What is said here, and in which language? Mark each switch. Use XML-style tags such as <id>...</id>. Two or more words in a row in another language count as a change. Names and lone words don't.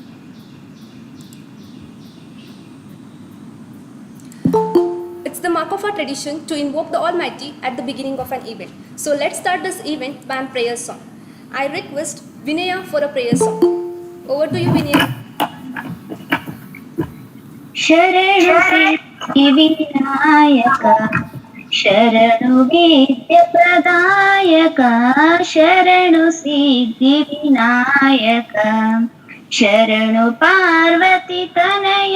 <en>It's the mark of our tradition to invoke the Almighty at the beginning of an event. So let's start this event by a prayer song. I request Vinaya for a prayer song. Over to you, Vinaya.</en> <kn>ಶರಣು ಸಿದ್ಧಿ ವಿನಾಯಕ ಶರಣು ವಿದ್ಯೆ ಪ್ರದಾಯಕ ಶರಣು ಸಿದ್ಧಿ ವಿನಾಯಕ ಶರಣು ಪಾರ್ವತಿ ತನಯ</kn>